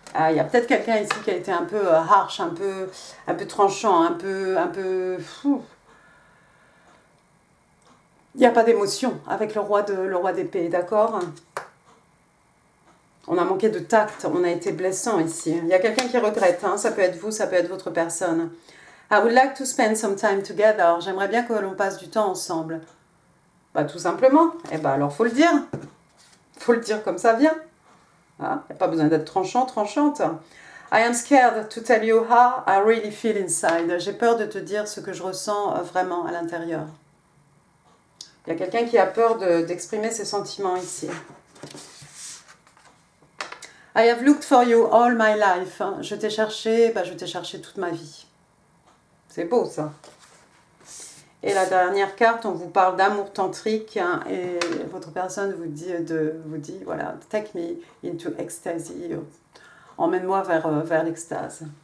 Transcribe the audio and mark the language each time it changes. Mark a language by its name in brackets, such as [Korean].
[French] Il y a peut-être quelqu'un ici qui a été un peu harsh, un peu tranchant, un peu fou. Il n'y a pas d'émotion avec le roi d'épée, d'accord? On a manqué de tact, on a été blessant ici. Il y a quelqu'un qui regrette, hein, ça peut être vous, ça peut être votre personne. [English] I would like to spend some time together. [French] J'aimerais bien que l'on passe du temps ensemble. Bah tout simplement. Eh ben alors faut le dire. Faut le dire comme ça vient. Hein? Il n'y a pas besoin d'être tranchant, tranchante. [English] I am scared to tell you how I really feel inside. [French] J'ai peur de te dire ce que je ressens vraiment à l'intérieur. Il y a quelqu'un qui a peur d'exprimer ses sentiments ici. [English] I have looked for you all my life. [French] Je t'ai cherché toute ma vie. C'est beau ça. Et la dernière carte, on vous parle d'amour tantrique, hein, et votre personne vous dit, voilà, [English] take me into ecstasy. [French] Emmène-moi vers l'extase.